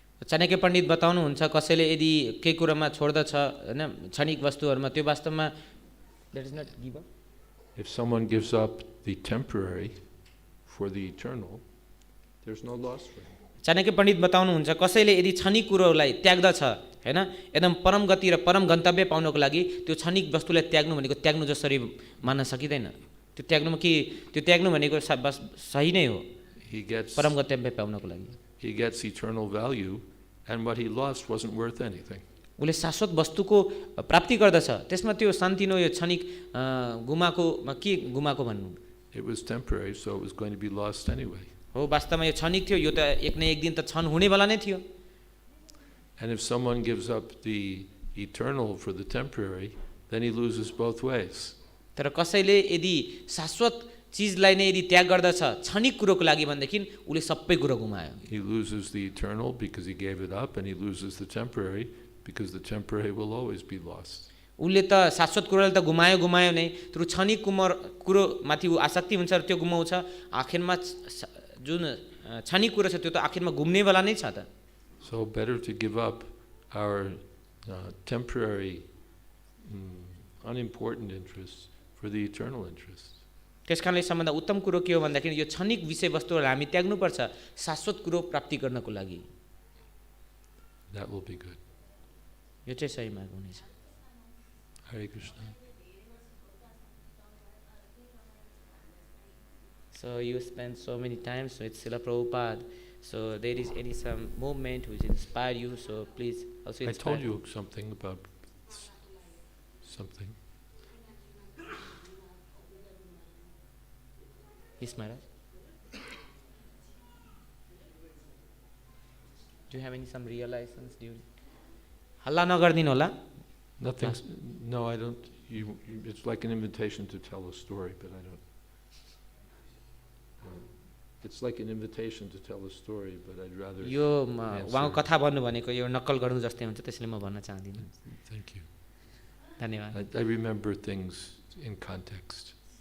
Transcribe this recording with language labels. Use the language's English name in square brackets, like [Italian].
[Nepali] चाणक्य पण्डित बताउनुहुन्छ कसैले यदि केही कुरामा छोड्दछ हैन क्षणिक वस्तुहरुमा त्यो वास्तवमा [English] that is not give up. If someone gives up the temporary for the eternal, there's no loss for him. [Nepali] Chanakya पण्डित बताउनुहुन्छ कसैले यदि क्षणिक कुरोलाई त्याग्दछ हैन एकदम परम गति र परम गन्तव्य पाउनको लागि त्यो क्षणिक वस्तुलाई त्याग्नु भनेको त्याग्नु जसरी मान्न सकिदैन। त्यो त्याग्नु भनेको सही नै हो परम गन्तव्य पाउनको लागि। [English] He gets eternal value, and what he lost wasn't worth anything. [Nepali] उसले शाश्वत वस्तुको प्राप्ति गर्दछ, त्यसमा त्यो शान्तिनो यो क्षणिक के गुमाको भन्नु। [English] It was temporary, so it was going to be lost anyway. [Nepali] हो वास्तवमा यो क्षणिक थियो, यो त एक न एक दिन त क्षण हुनेवाला नै थियो। [English] And if someone gives up the eternal for the temporary, then he loses both ways. [Nepali] तर कसैले यदि शाश्वत चीजलाई नै यदि त्याग गर्दछ क्षणिक कुरोको लागि भनेदेखि उले सबै कुरो गुमायो। [English] He loses the eternal because he gave it up, and he loses the temporary because the temporary will always be lost. [Nepali] उले त शाश्वत कुरोलाई त गुमायो नै, तर क्षणिक कुरो माथि आसक्ति हुन्छ र त्यो गुमाउँछ, आखिरमा जुन क्षणिक कुरो छ त्यो त आखिरमा गुम्नेवाला नै छ त। [English] So better to give up our temporary unimportant interests for the eternal interests. [Nepali] त्यसकारणले सबभन्दा उत्तम कुरो के हो भन्दाखेरि यो क्षणिक विषय वस्तुहरूलाई हामी त्याग्नुपर्छ शाश्वत कुरो प्राप्ति गर्नको लागि। [English] That will be good. [Nepali] यो चाहिँ सही मार्ग हुनेछ। [English] Hare Krishna. So you spend so many times with Srila Prabhupada. So there is any some movement which inspire you. So please also inspire. I told you something about something. Yes, Maharaj. Do you have any some realizations during? [Nepali] Halla nagardin hola. [English] Nothing. No, I don't. It's like an invitation to tell a story, but I don't. It's like an invitation to tell a story, but I'd rather. [Nepali] यो उहाँको कथा भन्नु भनेको यो नक्कल गर्नु जस्तै हुन्छ, त्यसले म भन्न चाहदिनँ। [English] Thank you. [Nepali] धन्यवाद। [English] I remember things in context.